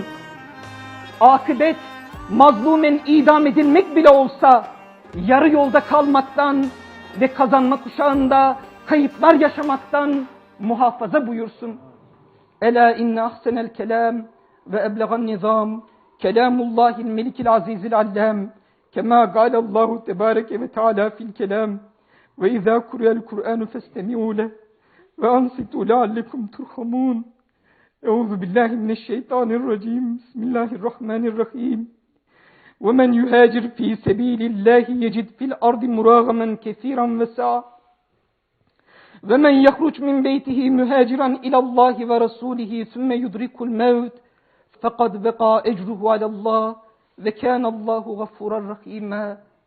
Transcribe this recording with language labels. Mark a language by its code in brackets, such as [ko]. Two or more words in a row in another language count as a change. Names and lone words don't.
[tr] Akıbet mazlumen idam edilmek bile olsa yarı yolda kalmaktan ve kazanma kuşağında kayıplar yaşamaktan muhafaza buyursun. [ar] ألا إن أحسن الكلام وأبلغ النظام كلام الله الملك العزيز العلام كما قال الله تبارك وتعالى في الكلام وإذا قرئ القرآن فاستمعوا له وأنصتوا لعلكم ترحمون. أعوذ بالله من الشيطان الرجيم. Bismillahirrahmanirrahim. وَمَنْ يُهَاجِرْ ف۪ي سَب۪يلِ اللّٰهِ يَجِدْ فِي الْأَرْضِ مُرَاغَمًا كَثِيرًا وَسَعًا وَمَنْ يَخْرُجْ مِنْ بَيْتِهِ مُهَاجِرًا إِلَى اللّٰهِ وَرَسُولِهِ ثُمَّ يُدْرِكُ الْمَوْتِ فَقَدْ وَقَعَ أَجْرُهُ عَلَى اللّٰهِ وَكَانَ اللّٰهُ غَفُورًا رَحِيمًا.